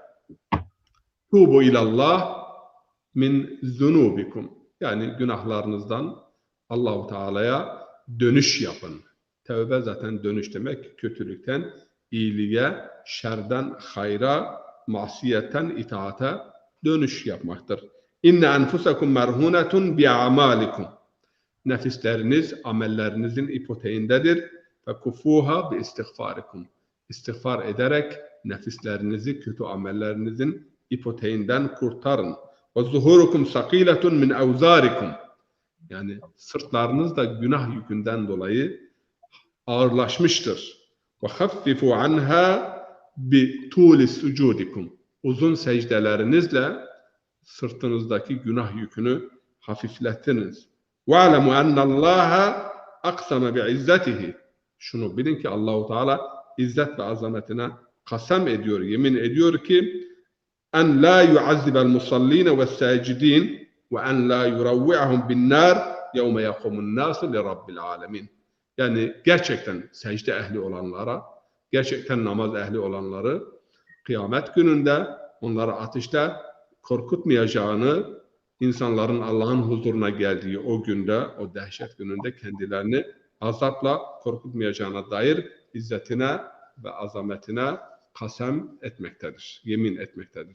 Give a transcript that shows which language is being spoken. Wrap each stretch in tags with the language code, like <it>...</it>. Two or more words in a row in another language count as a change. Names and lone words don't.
<ar>توبوا إلى الله من ذنوبكم.</ar> <tr>Yani günahlarınızdan Allahu Teala'ya dönüş yapın. Tevbe zaten dönüş demek. Kötülükten iyiliğe, şerden hayra, masiyetten itaata dönüş yapmaktır.</tr> <ar>إن أنفسكم مرهونة بأعمالكم.</ar> <tr>Nefisleriniz amellerinizin ipoteğindedir.</tr> <ar>ففكوها باستغفاركم.</ar> <tr>İstiğfar ederek nefislerinizi kötü amellerinizin ipoteğinden kurtarın.</tr> <ar>وظهوركم ثقيلة من أوزاركم.</ar> <tr>Yani sırtlarınız da günah yükünden dolayı ağırlaşmıştır.</tr> <ar>وخففوا عنها بطول سجودكم.</ar> <tr>Uzun secdelerinizle sırtınızdaki günah yükünü hafifletiniz.</tr> <ar>وَعْلَمُوا أَنَّ اللّٰهَ أَقْسَمَ بِعِزَّتِهِ.</ar> <tr>Şunu bilin ki Allah-u Teala izzet ve azametine kasem ediyor, yemin ediyor ki</tr> <ar>أن لا يعذب المصلين والساجدين وأن لا يروعهم بالنار يوم يقوم الناس لرب العالمين.</ar> <tr>Yani gerçekten secde ehli olanlara, gerçekten namaz ehli olanları kıyamet gününde onları ateşte korkutmayacağını, insanların Allah'ın huzuruna geldiği o günde, o dehşet gününde kendilerini azapla korkutmayacağına dair izzetine ve azametine kasem etmektedir, yemin etmektedir.</tr>